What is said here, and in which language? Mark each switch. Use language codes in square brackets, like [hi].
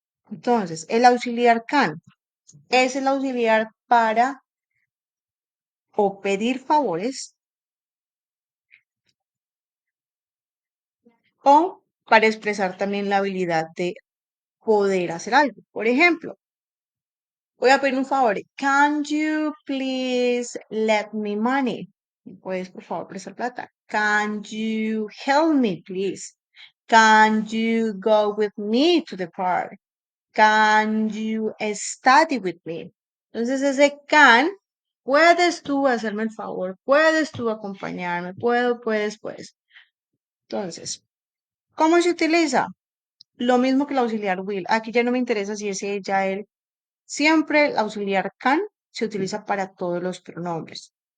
[es] Entonces, el auxiliar can es el auxiliar para o pedir favores o para expresar también la habilidad de poder hacer algo. Por ejemplo, voy a pedir un favor. [en] Can you please let me money? [es] ¿Me puedes, por favor, prestar plata? [en] Can you help me, please? Can you go with me to the park? Can you study with me? [es] Entonces, ese can, puedes tú hacerme el favor, puedes tú acompañarme, puedes. Entonces, ¿cómo se utiliza? Lo mismo que el auxiliar will. Aquí ya no me interesa si es ella, él. Siempre el auxiliar can se utiliza para todos los pronombres.